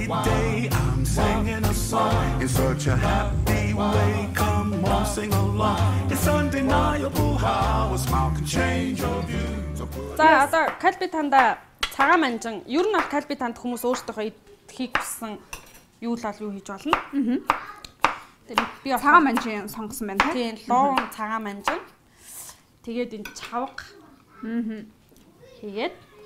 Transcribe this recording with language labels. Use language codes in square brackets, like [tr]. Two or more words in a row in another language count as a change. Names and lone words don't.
[en] day, I'm singing a song in such a happy way. Come on, sing along. It's undeniable how a smile can change your view. [mn] За одоо Калби танда цагаан манжин ер нь бол Калби танд хүмүүс өөрсдөө хийх гэсэн юу л юу хийж болно. Тэгээд би цагаан манжин сонгосон байна тийм луун цагаан манжин. Тэгээд энэ чавга хийгээд